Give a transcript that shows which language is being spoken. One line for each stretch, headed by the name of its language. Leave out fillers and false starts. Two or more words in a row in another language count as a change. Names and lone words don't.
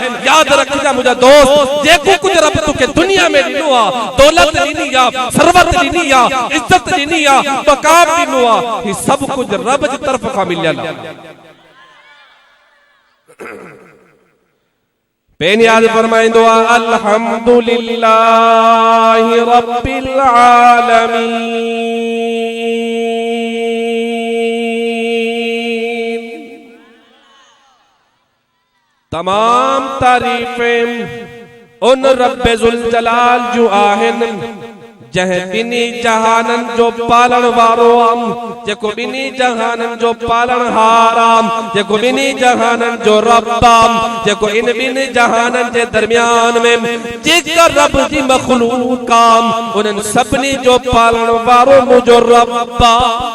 Sindhi: यादि रखिजा मुंहिंजा दोस्त, जेको कुझु रब तोखे दुनिया में ॾिनो आहे, दौलत ॾिनी आहे, सरवत ॾिनी आहे, इज्जत ॾिनी आहे, मक़ाम ॾिनो आहे, ही सभु कुझु रब जी तरफ़ खां मिलियल आहे। पेन याद फरमाइंदो आहे
Arabic: الحمد لله رب العالمين.
Sindhi: तमाम तारीफ़ें उन रब्बे ज़ुल जलाल जो आहिनि जंहिं ॿिनी जहाननि जो पालण वारो आम, जेको ॿिनी जहाननि जो पालण हार आम, जेको ॿिनी जहाननि जो रब आम, जेको इन ॿिनी जहाननि जे दरमियान में जेका रब जी मखलूक आम, उन्हनि सभिनी जो पालण वारो मुंहिंजो रब आहे।